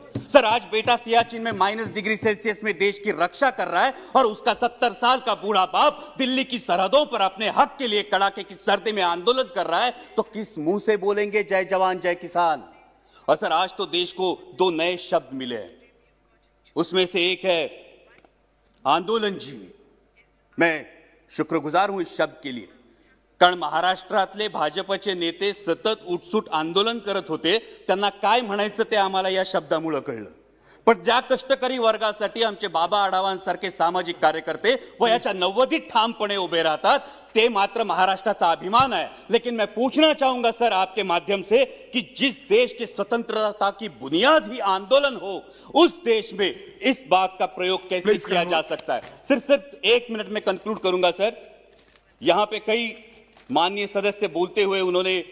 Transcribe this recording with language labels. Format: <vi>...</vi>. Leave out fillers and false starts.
<hi>Sir, आज बेटा सियाचिन में -डिग्री सेल्सियस में देश की रक्षा कर रहा है और उसका 70 साल का बूढ़ा बाप दिल्ली की सरहदों पर अपने हक के लिए कड़ाके की सर्दी में आंदोलन कर रहा है, तो किस मुंह से बोलेंगे जय जवान जय किसान? और सर, आज तो देश को 2 नए शब्द मिले हैं, उसमें से एक है आंदोलन जीवी। मैं शुक्रगुजार हूं इस शब्द के लिए,</hi> <mr>कारण महाराष्ट्रातले भाजपचे नेते सतत उठसूट आंदोलन करत होते, त्यांना काय म्हणायचं ते आम्हाला या शब्दामुळे कळलं। पण ज्या कष्टकरी वर्गासाठी आमचे बाबा आढावांसारखे सामाजिक कार्यकर्ते वयाच्या 90 ठामपणे उभे राहतात, ते मात्र महाराष्ट्राचा अभिमान है।</mr> <hi>लेकिन मैं पूछना चाहूंगा सर आपके माध्यम से कि जिस देश की स्वतंत्रता की बुनियाद ही आंदोलन हो, उस देश में इस बात का प्रयोग कैसे किया जा सकता है? सिर्फ 1 मिनट में कंक्लूड करूंगा सर। यहां पे कई माननीय सदस्य बोलते हुए उन्होंने</hi>